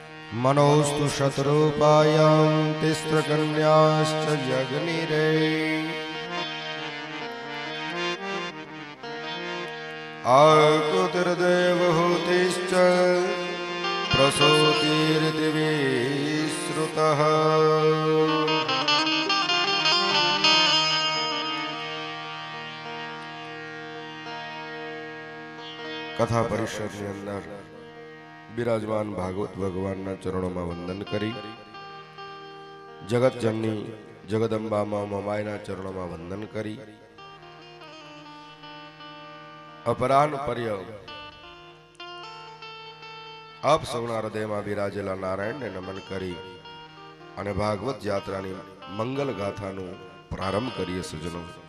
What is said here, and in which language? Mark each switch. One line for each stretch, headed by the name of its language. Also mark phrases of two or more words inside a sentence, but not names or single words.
Sanskrit: मनोस्तु शतरूपायां तिस्रकन्याश्च जगनिरे आकुतिर्देवहूतिश्च प्रसूतिर्दिवि श्रुतः
Gujarati: कथा परिषद ની અંદર બિરાજમાન ભાગવત ભગવાનના ચરણોમાં વંદન કરી જગત જનની જગદંબા મમાઈના ચરણોમાં વંદન કરી અપરાન પર્ય આપ સૌના હૃદયમાં બિરાજેલા નારાયણને નમન કરી અને ભાગવત યાત્રાની મંગલ ગાથાનું પ્રારંભ કરીએ સજનો.